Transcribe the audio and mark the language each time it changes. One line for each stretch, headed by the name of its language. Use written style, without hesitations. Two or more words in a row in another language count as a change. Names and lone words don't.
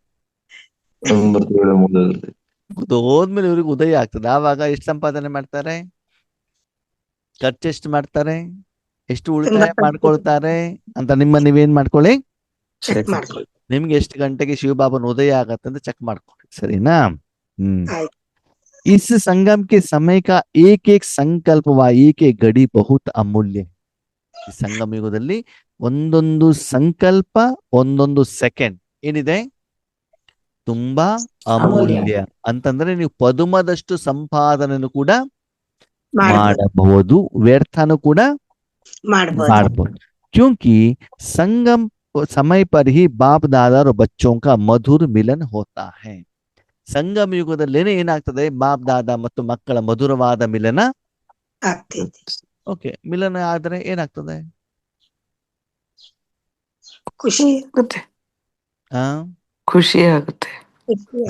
Kannada: ಹೋದ್ಮೇಲೆ ಇವ್ರಿಗೆ ಉದಯ ಆಗ್ತದೆ. ಆವಾಗ ಎಷ್ಟು ಸಂಪಾದನೆ ಮಾಡ್ತಾರೆ? ಖರ್ಚು ಎಷ್ಟು ಮಾಡ್ತಾರೆ? ಎಷ್ಟು ಉಳಿತಾಯ ಮಾಡ್ಕೊಳ್ತಾರೆ ಅಂತ ನೀವೇನ್ ಮಾಡ್ಕೊಳ್ಳಿ, ಚೆಕ್ ಮಾಡ್ಕೊಳ್ಳಿ. ನಿಮ್ಗೆ ಎಷ್ಟು ಗಂಟೆಗೆ ಶಿವಬಾಬನ ಉದಯ ಆಗತ್ತೆ ಅಂತ ಚೆಕ್ ಮಾಡ್ಕೊಳ್ಳಿ, ಸರಿನಾ? ಆಯ್ತು.
Hindi: इस संगम के समय का एक एक संकल्प व एक एक घड़ी बहुत अमूल्य.
Kannada: ಈ ಸಂಗಮ ಯುಗದಲ್ಲಿ ಒಂದೊಂದು ಸಂಕಲ್ಪ, ಒಂದೊಂದು ಸೆಕೆಂಡ್ ಏನಿದೆ ತುಂಬಾ ಅಮೂಲ್ಯ. ಅಮೂಲ್ಯ ಅಂತಂದ್ರೆ ನೀವು ಪದುಮದಷ್ಟು ಸಂಪಾದನೆಯನ್ನು ಕೂಡ ಮಾಡ್ಬೋದು ಮಾಡಬಹುದು, ವ್ಯರ್ಥನೂ ಕೂಡ ಮಾಡ್ಬೋದು ಮಾಡಬಹುದು.
Hindi: क्योंकि संगम समय पर ही बाप दादा और बच्चों का मधुर मिलन होता है.
Kannada: ಸಂಗಮ ಯುಗದಲ್ಲೇನೆ ಏನಾಗ್ತದೆ, ಬಾಪ್ ದಾದಾ ಮತ್ತು ಮಕ್ಕಳ ಮಧುರವಾದ ಮಿಲನ. ಆಗ್ತೈತಿ. ಓಕೆ, ಮಿಲನ ಆದ್ರೆ ಏನಾಗ್ತದೆ? ಖುಷಿ ಆಗುತ್ತೆ, ಆ ಖುಷಿ ಆಗುತ್ತೆ. ಖುಷಿ ಆಗುತ್ತೆ.